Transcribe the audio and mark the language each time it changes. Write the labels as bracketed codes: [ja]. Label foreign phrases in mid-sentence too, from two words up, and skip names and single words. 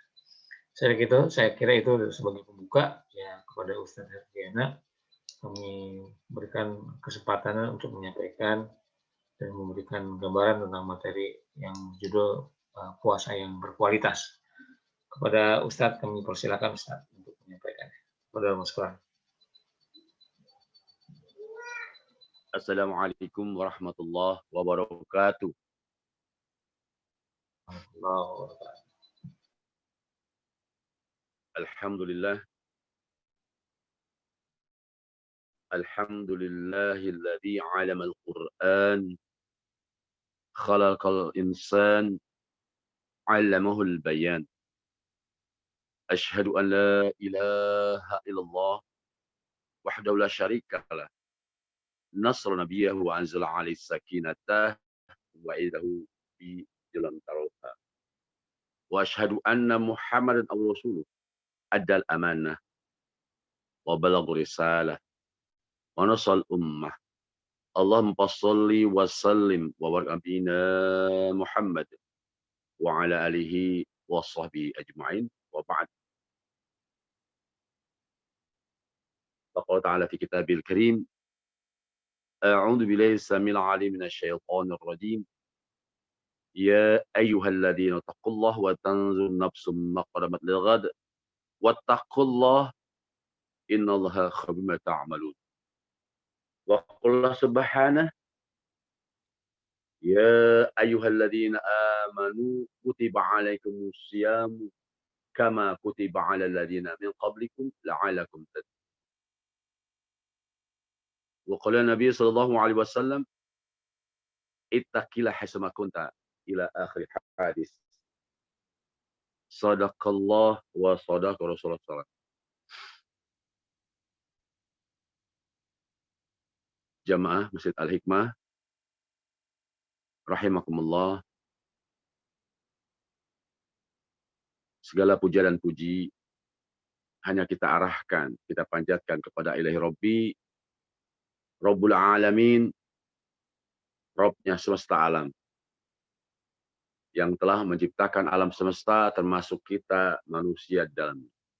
[id] Saya kira itu sebagai pembuka ya kepada Ustadz Herdiana, kami berikan kesempatan untuk menyampaikan dan memberikan gambaran tentang materi yang judul puasa yang berkualitas. Kepada Ustadz kami persilakan Ustadz untuk menyampaikannya. Kepada Mas Quran. [ar] السلام عليكم ورحمة الله وبركاته. Alhamdulillah. الحمد لله الذي علم القرآن خلق الإنسان علمه البيان. أشهد أن لا إله إلا الله وحده لا شريك له. نصر نبيه وأنزل عليه سكينته وأيده بجلان تروها. وأشهد أن محمدا رسوله أدى الأمانة وبلغ الرسالة ونصح الأمة. اللهم صل وسلم وبارك على محمد وعلى آله وصحبه أجمعين وبعد. فقال تعالى في الكتاب الكريم أعوذ بالله السميع العليم من الشيطان الرجيم. يا أيها الذين اتقوا الله ولتنظر نفس ما قدمت لغد واتقوا الله إن الله خبير بما تعملون. وقال سبحانه يا أيها الذين آمنوا كتب عليكم الصيام كما كتب على الذين من قبلكم لعلكم تتقون. وقال النبي صلى الله عليه وسلم اتق الله حيثما كنت إلى آخر الحديث. صدق الله وصدق رسول الله صلى الله عليه وسلم. [id] Jamaah Masjid Al-Hikmah rahimakumullah. segala puja dan puji hanya kita arahkan, kita panjatkan kepada [ar] إلهي ربي، رب العالمين, [id] Robnya semesta alam, yang telah menciptakan alam semesta termasuk kita manusia di dalamnya.